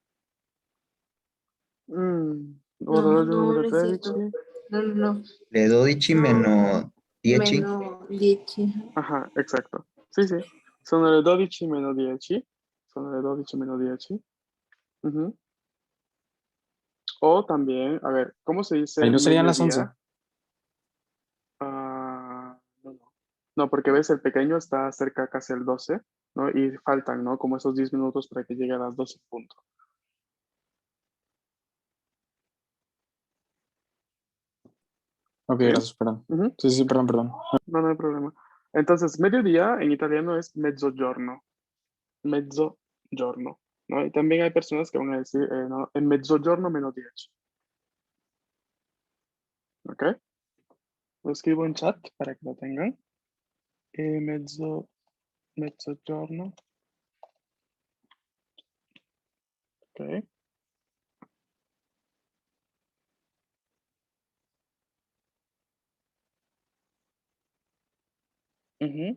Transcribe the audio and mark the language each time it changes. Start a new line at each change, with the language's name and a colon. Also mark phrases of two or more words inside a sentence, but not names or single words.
Italian: Orologio
Spanish: No, numero no es cierto. 13. No.
Italian: Le 12 meno 10. Meno 10.
Spanish: Ajá, exacto.
Italian: Sì, sì. Sono le 12 meno 10. Sono le 12 meno 10. Ujú.
Spanish: O también, a ver, ¿cómo se dice Ahí no serían las 11. mediodía? No, no. No, porque ves, el pequeño está cerca casi al 12, ¿no? Y faltan, ¿no? Como esos 10 minutos para que llegue a las 12 puntos. Ok, ¿Sí? gracias, perdón. Ujú. Sí, perdón. No, no hay problema. Entonces, mediodía en italiano es mezzogiorno. Mezzogiorno, ¿no? Y también hay personas que van a decir, no, en
Italian: mezzogiorno meno 10.
Spanish: ¿Ok? Lo escribo en chat para que lo tengan. Mezzogiorno. Ok. Ujú.